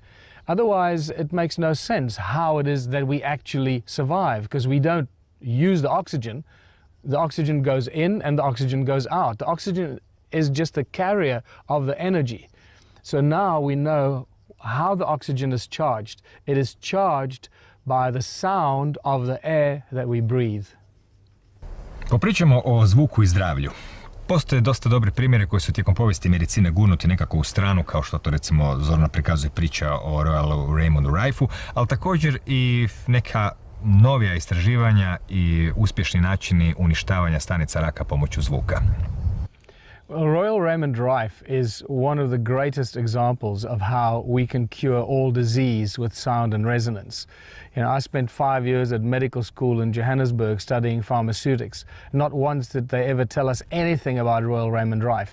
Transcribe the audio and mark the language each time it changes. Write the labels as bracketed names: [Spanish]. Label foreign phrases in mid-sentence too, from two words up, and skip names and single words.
[English] Otherwise, it makes no sense how it is that we actually survive, because we don't use the oxygen. The oxygen goes in and the oxygen goes out. The oxygen is just the carrier of the energy. So now we know how the oxygen is charged. It is charged by the sound of the air that we breathe. [Croatian] Popričamo o zvuku i zdravlju. Postoje dosta dobri primjeri koji su tijekom povijesti medicine gurnuti nekako u stranu, kao što to recimo zorno prikazuje priča o Royalu Raymondu Rife-u, ali također i neka novija istraživanja i uspješni načini uništavanja stanica raka pomoću zvuka. [English] Well, Royal Raymond Rife is one of the greatest examples of how we can cure all disease with sound and resonance. You know, I spent 5 years at medical school in Johannesburg studying pharmaceutics. Not once did they ever tell us anything about Royal Raymond Rife.